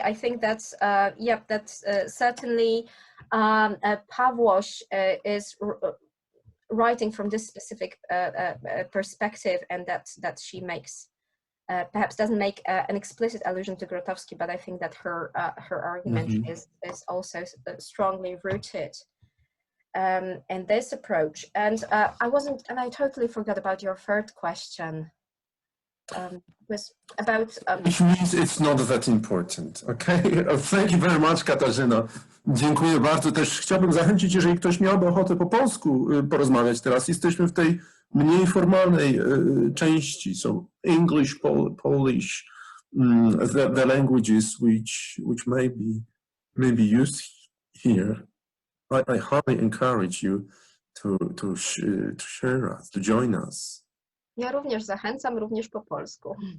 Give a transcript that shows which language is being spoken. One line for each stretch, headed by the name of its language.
English: I think that's yeah, that's certainly Pawłosz is writing from this specific perspective, and that she makes perhaps doesn't make an explicit allusion to Grotowski, but I think that her argument is also strongly rooted in this approach. And I totally forgot about your third question. Was about which means it's not that important. Okay? Thank you very much, Katarzyna.
Polish: Dziękuję bardzo. Też chciałbym zachęcić, jeżeli ktoś miałby ochotę po polsku porozmawiać teraz. Jesteśmy w tej mniej formalnej części.
English: So English, Polish, the languages which may be used here. I highly encourage you to share us, to join us.
Polish: Ja również zachęcam, również po polsku.